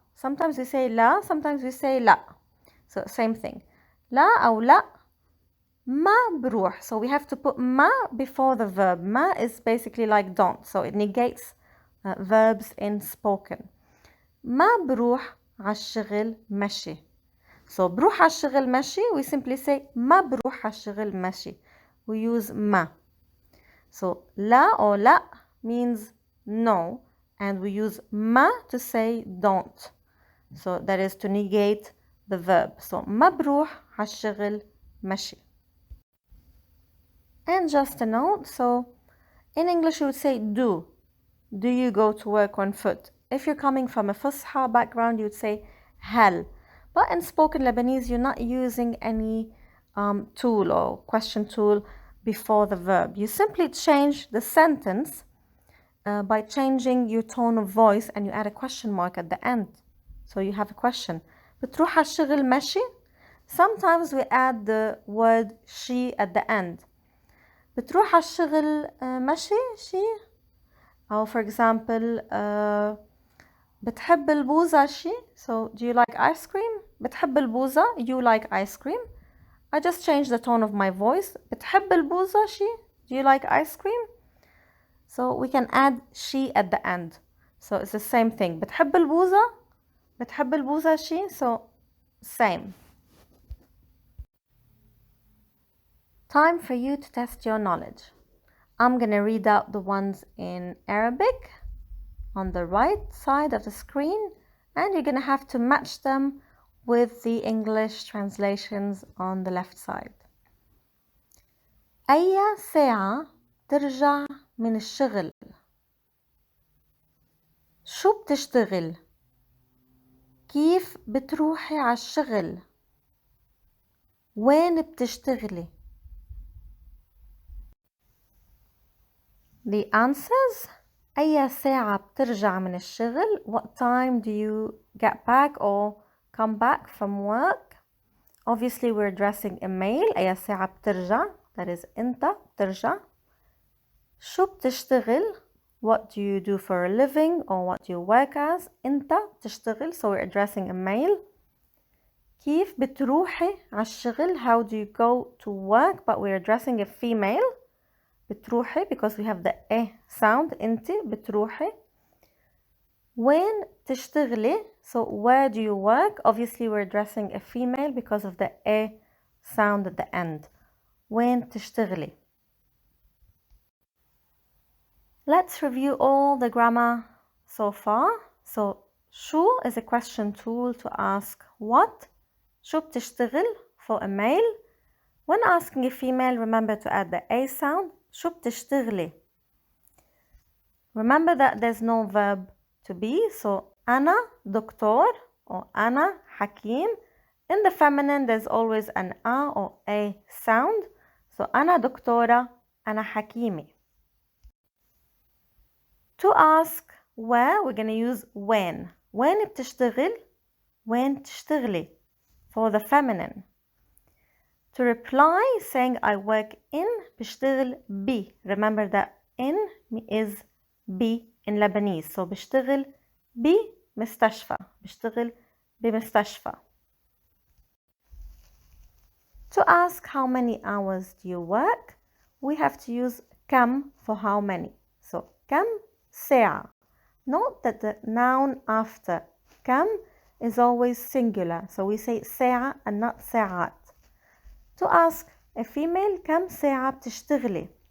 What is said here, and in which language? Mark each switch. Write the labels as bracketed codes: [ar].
[en] Sometimes we say لا, sometimes we say لا. So same thing. [ar] لا أو لا ما بروح. [en] So we have to put ما before the verb. ما is basically like don't. So it negates verbs in spoken. [ar] ما بروح على الشغل مشي. So بروح على الشغل مشي, [en] we simply say [ar] ما بروح على الشغل مشي. [en] We use ما. So لا or لا means no, and we use ما to say don't. So that is to negate the verb. [ar] So ما بروح على الشغل مشي. [en] And just a note, so in English you would say do. Do you go to work on foot? If you're coming from a Fusha background, you would say هل. But in spoken Lebanese, you're not using any tool or question tool before the verb. You simply change the sentence by changing your tone of voice, and you add a question mark at the end. So you have a question. [ar] بتروح على الشغل مشي? [en] Sometimes we add the word she at the end. [ar] بتروح على الشغل مشي she? [en] Or for example, [ar] بتحب البوزة شي? [en] So do you like ice cream? [ar] بتحب البوزة, [en] you like ice cream. I just changed the tone of my voice. [ar] بتحب البوزة شي? [en] Do you like ice cream? So we can add she at the end. So it's the same thing. [ar] بتحب البوزة? بتحب البوزة شي? [en] So same. Time for you to test your knowledge. I'm gonna read out the ones in Arabic on the right side of the screen, and you're gonna have to match them with the English translations on the left side. [ar] أي ساعة ترجع من الشغل؟ شو بتشتغل؟ كيف بتروحي على الشغل؟ وين بتشتغلي؟ [en] The answers: [ar] أي ساعة بترجع من الشغل? [en] What time do you get back or come back from work? Obviously we're addressing a male. [ar] أي ساعة بترجع, [en] that is [ar] أنت بترجع. شو بتشتغل? [en] What do you do for a living or what do you work as? [ar] أنت بتشتغل, [en] so we're addressing a male. [ar] كيف بتروحي على الشغل? [en] How do you go to work? But we're addressing a female. بتروحي because we have the a sound. [ar] أنت بتروحي. وين تشتغلي? [en] So where do you work? Obviously we're addressing a female because of the a sound at the end. [ar] وين تشتغلي? [en] Let's review all the grammar so far. So شو is a question tool to ask what. [ar] شو بتشتغل [en] for a male. When asking a female, remember to add the a sound. [ar] شو بتشتغلي? [en] Remember that there's no verb to be. [ar] So أنا دكتور or أنا حكيم. [en] In the feminine, there's always an a or a sound. [ar] So أنا دكتورة, أنا حكيمة. [en] To ask where, we're going to use when. [ar] وين بتشتغل? وين تشتغلي? [en] For the feminine. To reply, saying I work in, [ar] بشتغل ب. [en] Remember that in is ب in Lebanese. [ar] So بشتغل بمستشفى. بشتغل بمستشفى. [en] To ask how many hours do you work, we have to use كم for how many. [ar] So كم ساعة. [en] Note that the noun after كم is always singular. So we say ساعة and not ساعات. To ask a female [ar] كم ساعة بتشتغلي.